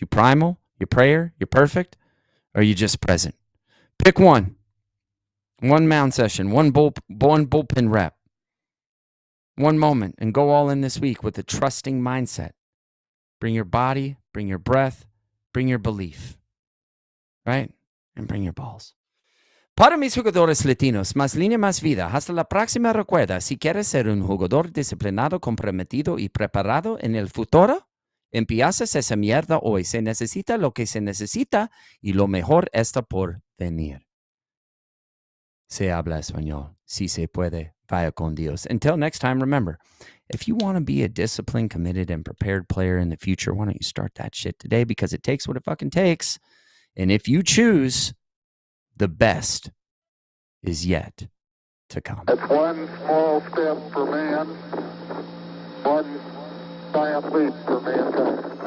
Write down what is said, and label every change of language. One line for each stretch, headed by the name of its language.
English: You primal? You prayer? You're perfect? Or are you just present? Pick one. One mound session, one bullpen rep, one moment, and go all in this week with a trusting mindset. Bring your body, bring your breath, bring your belief, right? And bring your balls.
Spanish: Para mis jugadores latinos, más línea, más vida. Hasta la próxima. Recuerda, si quieres ser un jugador disciplinado, comprometido y preparado en el futuro, empiezas esa mierda hoy. Se necesita lo que se necesita y lo mejor está por venir. Se habla español. Si se puede, vaya con Dios.
English: Until next time, remember, if you want to be a disciplined, committed, and prepared player in the future, why don't you start that shit today? Because it takes what it fucking takes. And if you choose, the best is yet to come. It's one small step for man, one giant leap for mankind.